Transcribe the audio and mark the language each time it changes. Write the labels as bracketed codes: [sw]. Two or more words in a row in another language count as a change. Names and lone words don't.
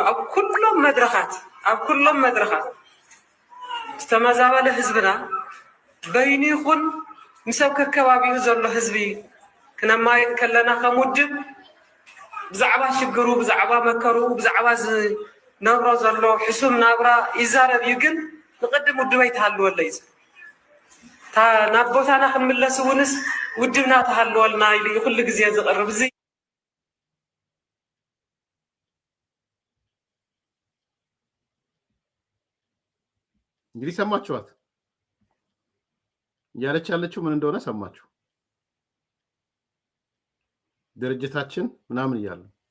[ti] ኣብ ኩሎም መድረኻት ዝተመዛበለ ህዝብና በይኑ ይኹን ምሰብ ከከባቢኡ ዘሎ ህዝቢ ክነማይጥ ከለና ከም ውድብ ብዛዕባ ሽግሩ፣ ብዛዕባ መከሩ፣ ብዛዕባ ዝነብሮ ዘሎ ሕሱም ናብራ ይዛረብ እዩ። ግን ንቅድም ውድበይ ተሃልወለ እዩ ናብ ቦታና ክንምለስ እውንስ ውድብና ተሃልወልና ኢሉ ኩሉ ግዜ ዝቐርብ እዚ [am] እንግዲህ ሰማችኋት። እያለች ያለችው ምን እንደሆነ ሰማችሁ። ድርጅታችን ምናምን እያለ